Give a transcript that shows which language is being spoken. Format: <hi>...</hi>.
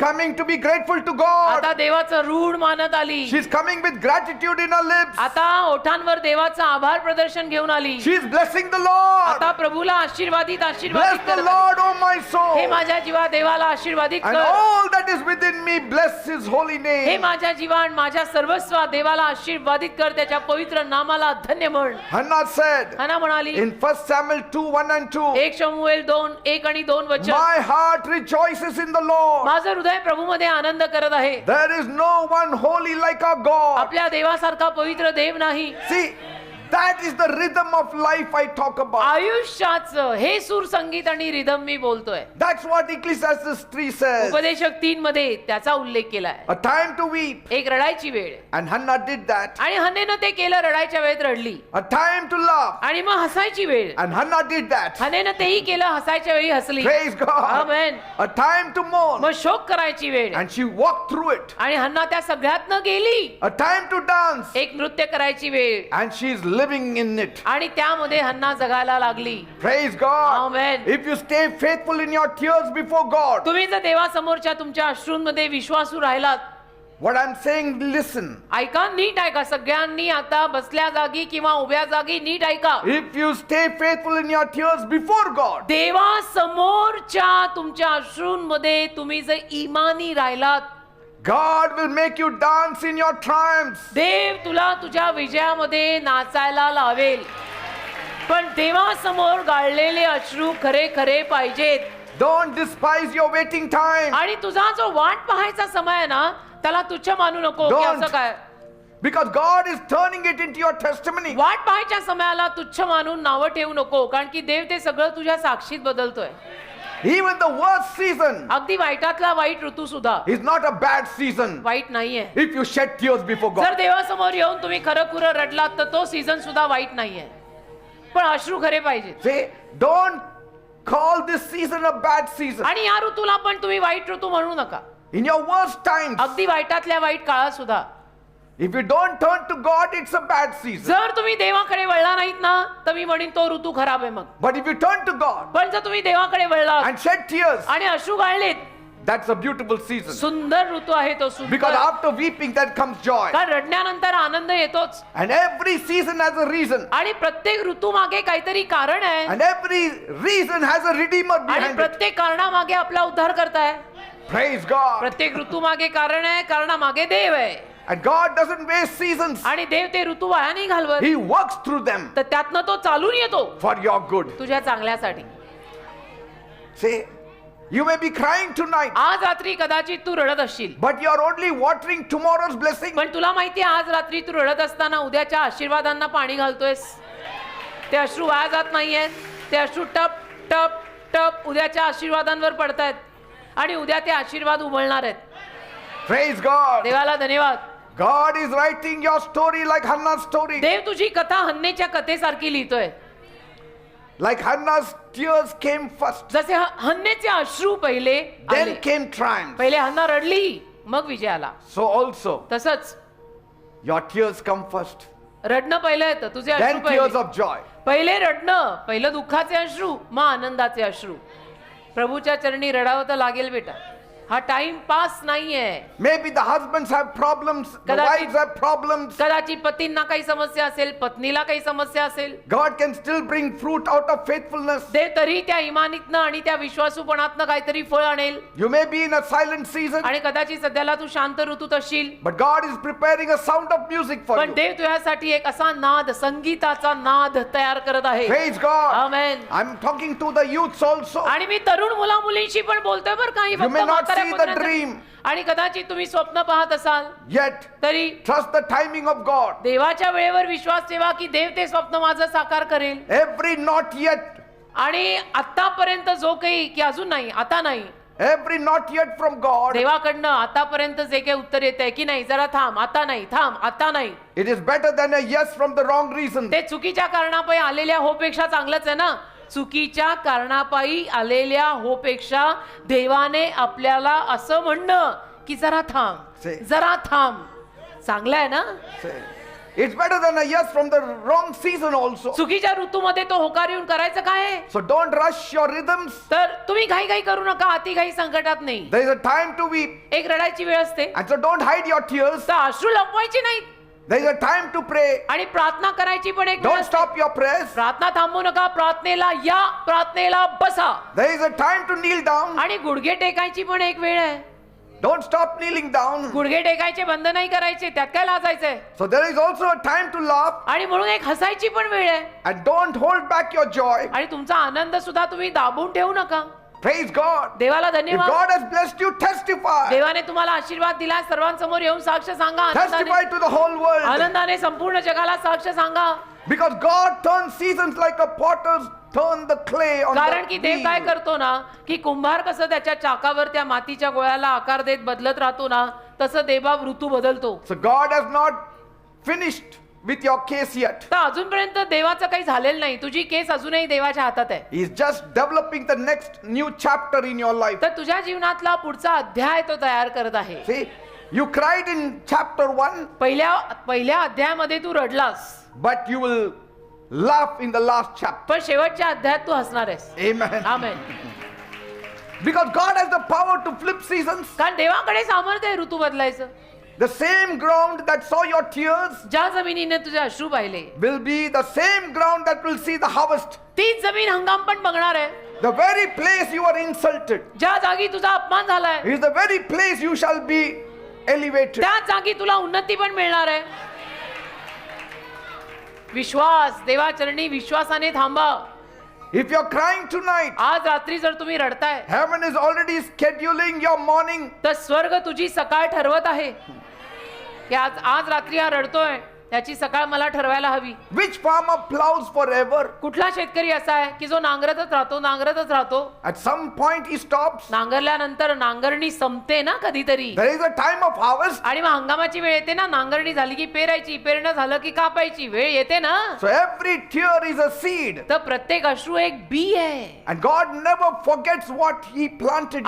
<en>coming to be grateful to God.</en> <mr>आता देवाचं ऋण मानत आली.</mr> <en>She's coming with gratitude in her lips.</en> <mr>आता ओठांवर देवाचं आभार प्रदर्शन घेऊन आली.</mr> <en>She's blessing the Lord.</en> <mr>आता प्रभूला आशीर्वादित</mr> <en>Bless</en> <mr>आशीर्वादित</mr> <en>the</en> <mr>करत</mr> <en>Lord, oh my</en> <mr>आली. हे</mr> <en>soul.</en> <mr>माझ्या जीवा देवाला आशीर्वादित</mr> <en>And</en> <mr>कर.</mr> <en>all that is within me, bless his holy</en> <mr>हे</mr> <en>name.</en> <mr>माझ्या जीवन माझ्या सर्वस्व देवाला आशीर्वादित कर, त्याच्या पवित्र नामाला धन्य म्हण.</mr> <en>Hannah said</en> <mr>हन्ना म्हणाली</mr> <en>in 1 Samuel 2:1-2,</en> <mr>1 शमूएल 2:1-2 वचन,</mr> <en>my heart rejoices in the Lord.</en> <mr>माझं हृदय प्रभूमध्ये आनंद करत आहे.</mr> <en>There is no one holy like our God.</en> <mr>आपल्या देवासारखा पवित्र देव नाही.</mr> <en>See, that is the rhythm of life I talk about.</en> <mr>आयुष्याचं हे सूर संगीत आणि रिदम मी बोलतोय.</mr> <en>That's what Ecclesiastes 3 says.</en> <mr>उपदेशक 3 मध्ये त्याचा उल्लेख केलाय.</mr> <en>A time to weep.</en> <mr>एक रडायची वेळ,</mr> <en>And Hannah did that.</en> <mr>आणि हन्नेनं ते केलं, रडायच्या वेळेत रडली.</mr> <en>A time to laugh.</en> <mr>आणि मग हसायची वेळ,</mr> <en>And Hannah did that.</en> <mr>हन्नेनं तेही केलं, हसायच्या वेळी हसली.</mr> <en>Praise God.</en> <mr>Amen.</mr> <en>A time to mourn.</en> <mr>मग शोक करायची वेळ,</mr> <en>And she walked through it.</en> <mr>आणि हन्ना त्या सगळ्यातनं गेली.</mr> <en>A time to dance.</en> <mr>एक नृत्य करायची वेळ,</mr> <en>And she's living in it.</en> <mr>आणि त्यामध्ये हन्ना जगायला लागली.</mr> <en>Praise God. Amen. If you stay faithful in your tears before God,</en> <mr>तुम्ही जर देवासमोरच्या तुमच्या अश्रूंमध्ये विश्वासू राहिलात,</mr> <en>what I'm saying, listen.</en> <mr>ऐका, नीट ऐका. सगळ्यांनी आता बसल्या जागी किंवा उभ्या जागी नीट ऐका.</mr> <en>If you stay faithful in your tears before God,</en> <mr>देवासमोरच्या तुमच्या अश्रूंमध्ये तुम्ही जर इमानी राहिलात,</mr> <en>God will make you dance in your triumphs.</en> <mr>देव तुला तुझ्या विजयामध्ये नाचायला लावेल. पण देवासमोर गाळलेले अश्रू खरे खरे पाहिजेत.</mr> <en>Don't despise your waiting time.</en> <mr>आणि तुझा जो वाट पाहायचा समय आहे ना, त्याला तुच्छ मानू नको की</mr> <en>Don't.</en> <mr>असं काय.</mr> <en>Because God is turning it into your testimony.</en> <mr>वाट पाहायच्या समयाला तुच्छ मानून नावं ठेवू नको, कारण की देव ते सगळं तुझ्या साक्षीत बदलतोय.</mr> <en>Even the worst season</en> <mr>अगदी वाईटातला वाईट ऋतू सुद्धा</mr> <en>is not a bad season</en> <mr>वाईट नाहीये.</mr> <en>if you shed tears before</en> <mr>जर</mr> <en>God.</en> <mr>देवासमोर येऊन तुम्ही खरं खुरं रडलात तर तो सीझन सुद्धा वाईट नाहीये. पण अश्रू खरे पाहिजे.</mr> <en>Say, don't call this season a bad season.</en> <mr>आणि या ऋतूला पण तुम्ही वाईट ऋतू म्हणू नका.</mr> <en>In your worst times,</en> <mr>अगदी वाईटातल्या वाईट काळात सुद्धा</mr> <en>if you don't turn to God, it's a bad season.</en> <mr>जर तुम्ही देवाकडे वळला नाहीत ना, तर मी म्हणेन तो ऋतू खराब आहे. मग</mr> <en>But if you turn to God</en> <mr>पण जर तुम्ही देवाकडे वळलात</mr> <en>and shed tears,</en> <mr>आणि अश्रू गाळलेत,</mr> <en>that's a beautiful season.</en> <mr>सुंदर ऋतू आहे तो.</mr> <en>Because</en> <mr>सुंदर.</mr> <en>after weeping, that comes joy.</en> <mr>कारण रडण्यानंतर आनंद येतोच.</mr> <en>And every season has a reason.</en> <mr>आणि प्रत्येक ऋतू मागे काहीतरी कारण आहे.</mr> <en>And every reason has a redeemer</en> <mr>आणि</mr> <en>behind it.</en> <mr>प्रत्येक कारणामागे आपला उद्धार करताय.</mr> <en>Praise God.</en> <mr>प्रत्येक ऋतू मागे कारण आहे, कारणामागे देव आहे.</mr> <en>And God doesn't waste seasons.</en> <mr>आणि देव ते ऋतू वाया नाही घालवत.</mr> <en>He works through them</en> <mr>तर त्यातनं तो चालून येतो</mr> <en>for your good.</en> <mr>तुझ्या चांगल्यासाठी.</mr> <en>See, you may be crying tonight,</en> <mr>आज रात्री कदाचित तू रडत असशील,</mr> <en>but you are only watering tomorrow's blessing.</en> <mr>पण तुला माहितीये आज रात्री तू रडत असताना उद्याच्या आशीर्वादांना पाणी घालतोयस. ते अश्रू वाया जात नाहीयेत, ते अश्रू टप टप टप उद्याच्या आशीर्वादांवर पडतायत आणि उद्या ते आशीर्वाद उमलणार आहेत.</mr> <en>Praise God.</en> <mr>देवाला धन्यवाद.</mr> <en>God is writing your story like Hannah's story.</en> <mr>देव तुझी कथा हन्नेच्या कथेसारखी लिहितोय.</mr> <en>Like Hannah's tears came first,</en> <mr>जसे हन्नेचे अश्रू पहिले</mr> <en>then</en> <mr>आले.</mr> <en>came triumph.</en> <mr>पहिले हन्ना रडली मग विजय आला.</mr> <en>So also,</en> <mr>तसंच</mr> <en>your tears come first,</en> <mr>रडणं पहिलं येतं, तुझे अश्रू</mr> <en>then tears</en> <mr>पहिले.</mr> <en>of joy.</en> <mr>पहिले रडणं, पहिलं दुःखाचे अश्रू, मग आनंदाचे अश्रू. प्रभूच्या चरणी रडावं तर लागेल बेटा. हा टाइम पास नाहीये.</mr> <en>Maybe the husbands have problems, the</en> <mr>कदाचित-</mr> <en>wives have problems.</en> <mr>कदाचित पतींना काही समस्या असेल, पत्नीला काही समस्या असेल.</mr> <en>God can still bring fruit out of faithfulness.</en> <mr>देव तरी त्या इमानीतनं आणि त्या विश्वासूपणातनं काहीतरी फळ आणेल.</mr> <en>You may be in a silent season,</en> <mr>आणि कदाचित सध्याला तू शांत ऋतूत असशील,</mr> <en>but God is preparing a sound of music for</en> <mr>पण देव तुझ्यासाठी एक असा नाद, संगीताचा नाद तयार करत आहे.</mr> <en>Praise God.</en> <mr>Amen.</mr> <en>I'm talking to the youths also.</en> <mr>आणि मी तरुण मुला मुलींशी पण बोलतोय बरं काही</mr> <en>You may not see the dream,</en> <mr>आणि कदाचित तुम्ही स्वप्न पाहत असाल</mr> <en>yet</en> <mr>तरी</mr> <en>trust the timing of God.</en> <mr>देवाच्या वेळेवर विश्वास ठेवा की देव ते स्वप्न माझं साकार करेल.</mr> <en>Every not yet,</en> <mr>आणि आतापर्यंत जो काही की अजून नाही, आता नाही,</mr> <en>every not yet from God,</en> <mr>देवाकडनं आतापर्यंत जे काही उत्तर येत आहे की नाही, जरा थांब, आता नाही, थांब, आता नाही,</mr> <en>it is better than a yes from the wrong reason.</en> <mr>ते चुकीच्या कारणापायी आलेल्या होपेक्षा चांगलंच आहे ना. चुकीच्या कारणापायी आलेल्या होपेक्षा देवाने आपल्याला असं म्हणणं की जरा थांब,</mr> <en>Say.</en> <mr>जरा थांब, चांगलं आहे ना.</mr> <en>Say, it's better than a yes from the wrong season also.</en> <mr>चुकीच्या ऋतूमध्ये तो होकार येऊन करायचं काय आहे?</mr> <en>So don't rush your rhythms.</en> <mr>तर तुम्ही घाई घाई करू नका, अति घाई संकटात नाही.</mr> <en>There is a time to weep,</en> <mr>एक रडायची वेळ असते,</mr> <en>and so don't hide your tears.</en> <mr>तर अश्रू लपवायची नाहीत.</mr> <en>There is a time to pray.</en> <mr>आणि प्रार्थना करायची पण एक वेळ</mr> <en>Don't</en> <mr>असते.</mr> <en>stop your prayers.</en> <mr>प्रार्थना थांबवू नका, प्रार्थनेला या, प्रार्थनेला बसा.</mr> <en>There is a time to kneel down.</en> <mr>आणि गुडघे टेकायची पण एक वेळ आहे.</mr> <en>Don't stop kneeling down.</en> <mr>गुडघे टेकायचे बंद नाही करायचे, त्यात काय लाजायचंय.</mr> <en>So there is also a time to laugh,</en> <mr>आणि म्हणून एक हसायची पण वेळ आहे.</mr> <en>and don't hold back your joy.</en> <mr>आणि तुमचा आनंद सुद्धा तुम्ही दाबून ठेवू नका.</mr> <en>Praise God.</en> <mr>देवाला</mr> <en>If</en> <mr>धन्यवाद.</mr> <en>God has blessed you, testify.</en> <mr>देवाने तुम्हाला आशीर्वाद दिला, सर्वांसमोर येऊन साक्ष सांगा.</mr> <en>Testify</en> <mr>आनंदाने</mr> <en>to the whole world.</en> <mr>आनंदाने संपूर्ण जगाला साक्ष सांगा.</mr> <en>Because God turns seasons like a potter's turn the clay on</en> <mr>कारण</mr> <en>the</en> <mr>की देव काय</mr> <en>wheel.</en> <mr>करतो ना, की कुंभार कसं त्याच्या चाकावर त्या मातीच्या गोळ्याला आकार देत बदलत राहतो ना, तसं देवाब ऋतू बदलतो.</mr> <en>So God has not finished with your case yet.</en> <mr>तर अजूनपर्यंत देवाचं काही झालेलं नाही. तुझी केस अजूनही देवाच्या हातात आहे.</mr> <en>He is just developing the next new chapter in your life.</en> <mr>तर तुझ्या जीवनातला पुढचा अध्याय तो तयार करत आहे.</mr> <en>See, you cried in chapter 1,</en> <mr>पहिल्या अध्यायामध्ये तू रडलास,</mr> <en>but you will laugh in the last chapter.</en> <mr>पण शेवटच्या अध्यायात तू हसणार आहेस.</mr> <en>Amen.</en> <mr>Amen.</mr> <en>Because God has the power to flip seasons.</en> <mr>कारण देवाकडे सामर्थ्य आहे ऋतू बदलायचं.</mr> <en>The same ground that saw your tears</en> <mr>ज्या जमिनीने तुझे अश्रू पाहिले,</mr> <en>will be the same ground that will see the harvest.</en> <mr>तीच जमीन हंगाम पण बघणार आहे.</mr> <en>The very place you are insulted</en> <mr>ज्या जागी तुझा अपमान झालाय,</mr> <en>is the very place you shall be elevated.</en> <mr>त्या जागी तुला उन्नती पण मिळणार आहे. विश्वास, देवाचरणी विश्वासाने थांबा.</mr> <en>If you're crying tonight,</en> <mr>आज रात्री जर तुम्ही रडताय,</mr> <en>heaven is already scheduling your morning.</en> <mr>तर स्वर्ग तुझी सकाळ ठरवत आहे की आज रात्री हा रडतोय, त्याची सकाळ मला ठरवायला हवी.</mr> <en>Which farmer plows forever?</en> <mr>कुठला शेतकरी असा आहे की जो नांगरतच राहतो.</mr> <en>At some point he stops.</en> <mr>नांगरल्यानंतर नांगरणी संपते ना कधीतरी.</mr> <en>There is a time of harvest.</en> <mr>आणि मग हंगामाची वेळ येते ना, नांगरणी झाली की पेरायची, पेरणं झालं की कापायची वेळ येते ना.</mr> <en>So every tear is a seed.</en> <mr>तर प्रत्येक अश्रू एक बी आहे.</mr> <en>And God never forgets what he planted.</en>